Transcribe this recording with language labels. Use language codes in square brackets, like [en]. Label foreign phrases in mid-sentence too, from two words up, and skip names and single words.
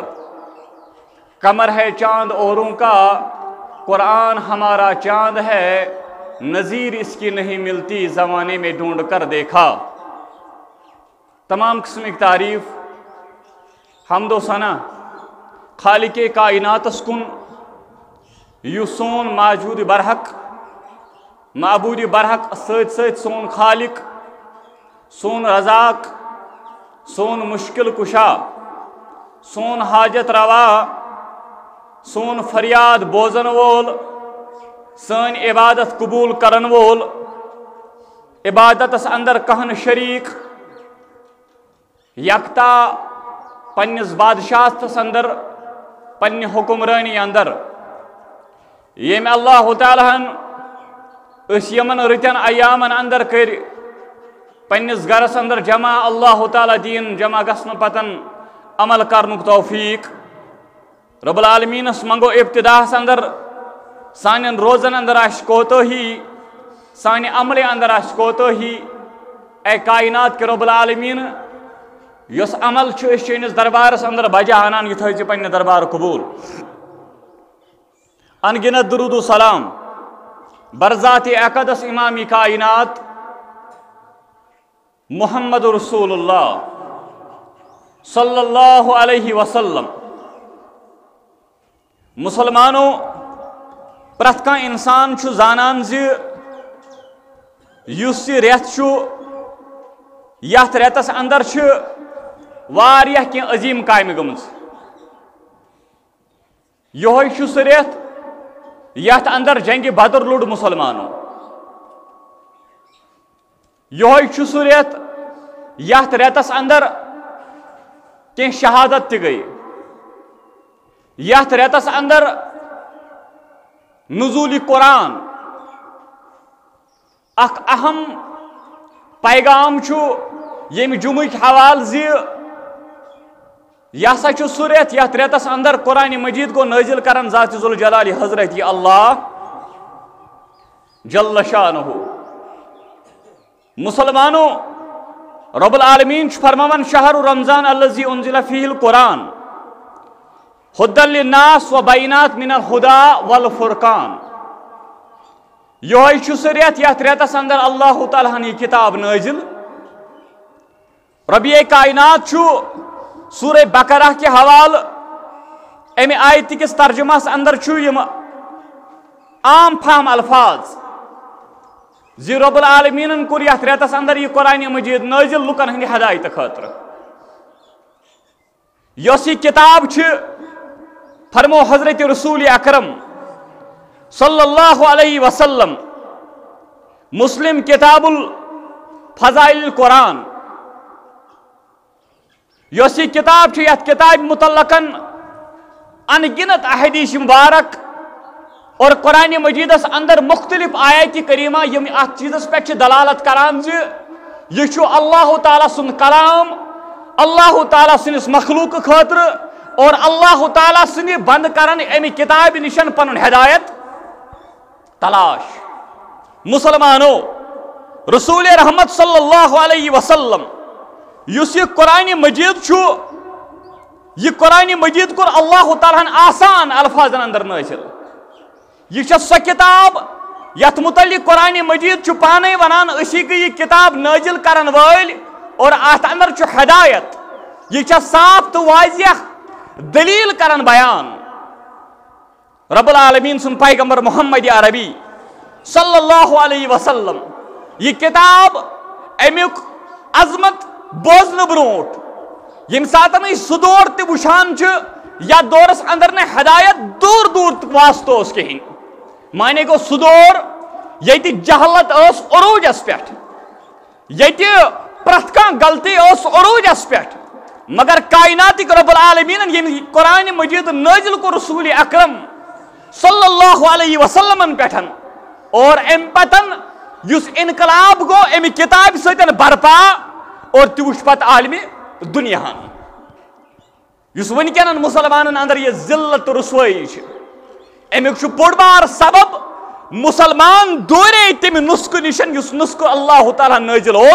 [ur] کمر ہے چاند اوروں کا، قرآن ہمارا چاند ہے، نظیر اس کی نہیں ملتی زمانے میں ڈھونڈ کر دیکھا۔ [ks] تمام قسم کی تعریف حمد و ثنا خالق کائنات اسکن، یو سون موجود برحق معبود برحق سید سید سون خالق، سون رزاق، سون مشکل کشا، سون حاجت روا، سون فریاد بوزن وول، سن عبادت قبول کرن وول، عبادت اس اندر کہن شریک، یکتا پنس بادشاہتس اندر، پنہ حکمرانی اندر۔ یم اللہ تعالیٰ اس یمن رتن ایامن اندر کر پنس گرس اندر جمع، اللہ تعالیٰ دین جمع گسن پتن عمل کرنک توفیق۔ رب العالمین اس منگو ابتداء اندر سانن روزن اندر آش کوتاہی، سانہ عمل اندر آش کوتاہی۔ اے کائنات کے رب العالمین، یس عمل اس چینس دربارس اندر بجا انان یہ تھوی پنہ دربار قبول۔ انگنت درود و سلام برذات اقدس امامی کائنات محمد رسول اللہ [ar] صلی اللہ علیہ وسلم۔ [ks] مسلمانوں پرت کان انسان چھو زانان زی یس یہ ریت چھو، یت ریتس اندر چھ واریہ کی عظیم کامہ گمز۔ یہ چھ سہ ریت یت اندر جنگ بدر لوڑ مسلمانوں۔ یہ چھ سہ ریت یت ریتس اندر کی شہادت تہ گئی۔ یت ریتس اندر نزول قرآن اخ اہم پیغام چھو یم جمعک حوال زی یہ سا سہ ریت یت ریتس اندر قرآن مجید کو نازل کرن ذات ذوالجلال حضرت اللہ [ar] جل شانہ۔ [ks] مسلمانوں رب العالمین فرماون [ar] شہر رمضان الذی انزل فیہ القرآن ہدی للناس وبینات من الہدی والفرقان۔ [ks] یہ سہ ریت یت ریتس اندر اللہ تعالیٰ ہن یہ کتاب نازل۔ ربی کائنات چھو [ur] سورہ بقرہ کے حوال [ks] امی آیت کس ترجمہ اندر چھو یم عام فہم الفاظ زی رب العالمین کور یت ریتس اندر یہ قرآن مجید نازل لکن ہندی ہدایت خاطر۔ یس یہ کتاب چھ فرمو حضرت رسول اکرم [ar] صلی اللہ علیہ وسلم [ks] مسلم کتاب الفضائل القرآن یوس یہ کتاب یت کتاب متعلقن ان گنت احادیث مبارک اور قرآن مجیدس اندر مختلف آیات کریمہ یم ات چیزس پہ دلالت کران یہ اللہ تعالیٰ سن کلام اللہ تعالیٰ سنس مخلوق خاطر اور اللہ تعالیٰ سن بند کرن امی کتاب نشن پن ہدایت تلاش مسلمانو رسول رحمت [ar] صلی اللہ علیہ وسلم [ks] یس یہ قرآن مجید یہ قرآن مجید کور اللہ تعالیٰ آسان الفاظ اندر نازل یہ سو کتاب یت متعلق قرآن مجید پانے ونان اسی کی یہ کتاب نازل کرن وال اور ات اندر ہدایت یہ صاف تو واضح دلیل کرن بیان رب العالمین سن پیغمبر محمد عربی [ar] صلی اللہ علیہ وسلم [ks] یہ کتاب امیک عظمت بوزن بروٹ یم ساتن سہ دور تہ وچھان یا دورس اندر نے ہدایت دور دور واسطہ اس کہین مانے گو سہ دور یت جہالت اس عروجس پہ یت پرت کان غلطی اس عروجس پہ مگر کائنات رب العالمین یم قرآن مجید نازل کو رسول اکرم [ar] صلی اللہ علیہ وسلم [ks] پہ اور ام پتن اس انقلاب گو امی کتاب ستن برپا اور تہ پت عالم دنیا اس ونکن مسلمان اندر یہ ذلت رسوائی امیک بوڑ بار سبب مسلمان دورے تم نسخ نشن اس نسخ اللہ تعالیٰ نازل